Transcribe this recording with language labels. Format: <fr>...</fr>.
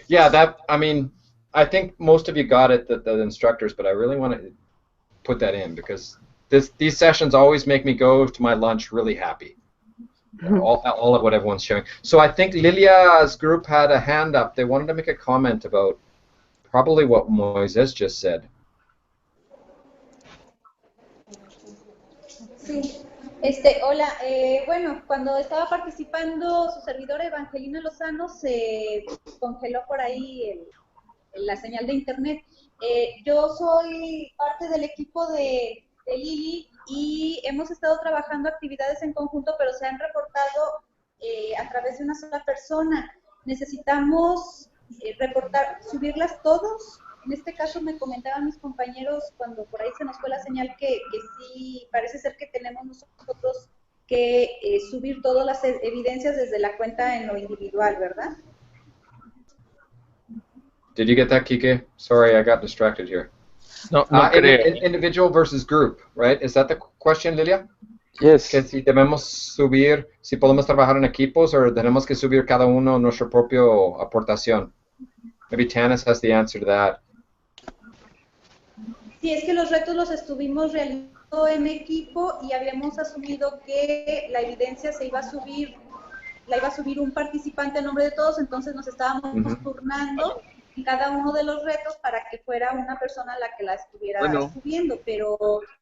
<en>Yeah, I think most of you got it, the instructors, but I really want to put that in because these sessions always make me go to my lunch really happy. All of what everyone's sharing. So I think Lilia's group had a hand up. They wanted to make a comment about probably what Moises just said.</en> <es>Sí, hola, bueno, cuando estaba participando su servidora Evangelina Lozano se congeló por ahí la señal de internet. Yo soy parte del equipo de Lili y hemos estado trabajando actividades en conjunto, pero se han reportado a través de una sola persona. Necesitamos subirlas todos en este caso me comentaban mis compañeros cuando por ahí se nos fue la señal que sí, parece ser que tenemos nosotros que subir todas las evidencias desde la cuenta en lo individual, ¿verdad?</es> <en>Did you get that, Kike? Sorry, I got distracted here.</en> <es>No, no creo.</es> <en>Individual versus group, right? Is that the question, Lilia? Yes.</en> <es>Que si debemos subir, si podemos trabajar en equipos o tenemos que subir cada uno nuestra propia aportación.</es> <en>Maybe Tanis has the answer to that.</en> <es>Sí, es que los retos los estuvimos realizando en equipo y habíamos asumido que la evidencia se iba a subir, la iba a subir un participante en nombre de todos, entonces nos estábamos turnando en cada uno de los retos para que fuera una persona la que la estuviera subiendo, pero...</es>